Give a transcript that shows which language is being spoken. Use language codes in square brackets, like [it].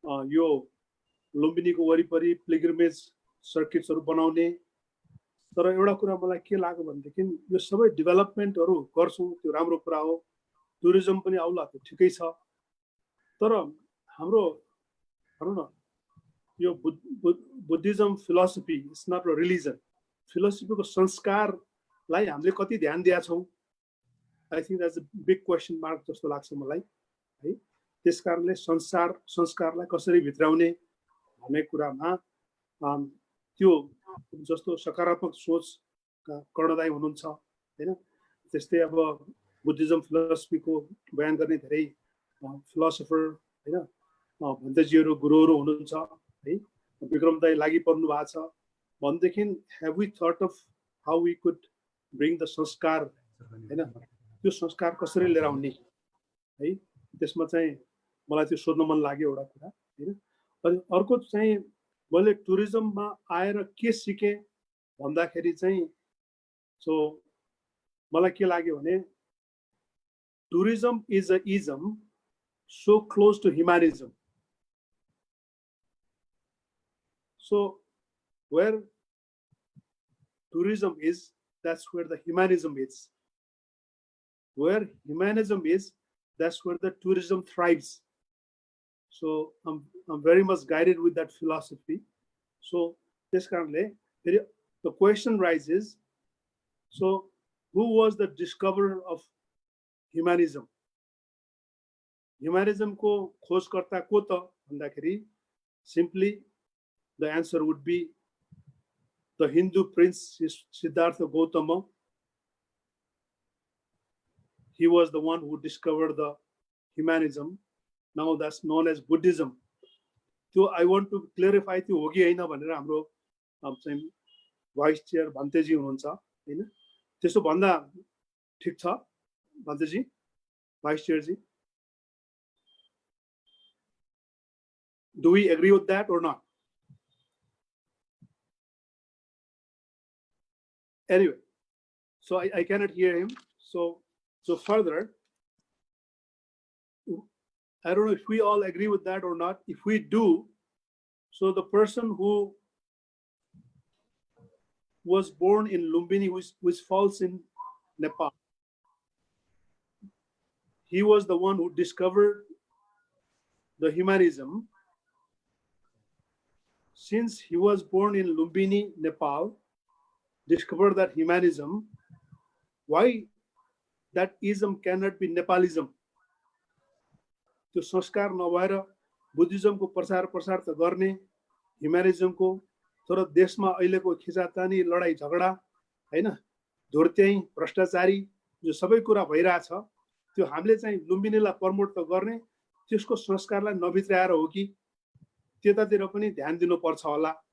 [ne] यो लुम्बिनीको वरिपरि पिल्ग्रिमेज सर्किट्सहरु बनाउने, तर एउटा कुरा मलाई के लाग्यो भनेदेखि यो सबै डेभलपमेन्टहरु गर्छौं त्यो राम्रो कुरा हो, टुरिज्म पनि आउला त्यो ठिकै छ, तर हाम्रो भनौं न यो Buddhism philosophy [en] it's not a religion, [ne] फिलोसफीको संस्कारलाई हामीले कति ध्यान दिएका छौं। [en] I think that's a big question mark [ne] जस्तो लाग्छ मलाई है। त्यसकारणले संस्कारलाई कसरी भित्राउने भन्ने कुरामा त्यो जस्तो सकारात्मक सोच कर्णदायी हुनुहुन्छ हैन। त्यस्तै अब बुद्धिज्म फिलोसफीको बयान गर्ने धेरै फिलोसोफर हैन भन्तेजीहरु गुरुहरु हुनुहुन्छ है। विक्रम दाइ लागि पर्नु भएको छ भनेदेखि [en] have we thought of how we could bring the [ne] संस्कार हैन, त्यो संस्कार कसरी लिएर आउने है। त्यसमा चाहिँ मलाई त्यो सोध्न मन लाग्यो एउटा कुरा हैन। अनि अर्को चाहिँ मैले टुरिज्ममा आएर के सिके भन्दाखेरि चाहिँ सो मलाई के लाग्यो भने [en] Tourism is a ism so close to humanism. So where tourism is, that's where the humanism is. Where humanism is, that's where the tourism thrives. So I'm very much guided with that philosophy. So this currently, the question rises, so who was the discoverer of humanism? Humanism [ne] को खोजकर्ता को त भन्दाखेरि [en] simply the answer would be the Hindu prince Siddhartha Gautama. He was the one who discovered the humanism. Now that's known as Buddhism. So I want to clarify [ne] त्यो हो कि हैन भनेर हाम्रो चाहिँ भाइस चेयर भन्तेजी हुनुहुन्छ हैन। त्यसो भन्दा ठीक छ भन्तेजी, vice chair G? [en] Do we agree with that or not? Anyway, so I cannot hear him. So further, I don't know if we all agree with that or not. If we do, so the person who was born in Lumbini, which falls in Nepal, he was the one who discovered the humanism, since he was born in Lumbini, Nepal, discovered that humanism, why that ism cannot be Nepalism? [ne] त्यो संस्कार नभएर बुद्धिज्मको प्रचार प्रसार त गर्ने ह्युम्यानिजमको, तर देशमा अहिलेको खिचातानी लडाई झगडा हैन, धुर्त्याई भ्रष्टाचारी जो सबै कुरा भइरहेछ, त्यो हामीले चाहिँ लुम्बिनीलाई प्रमोट त गर्ने, त्यसको संस्कारलाई नभित्राएर हो कि त्यतातिर पनि ध्यान दिनुपर्छ होला.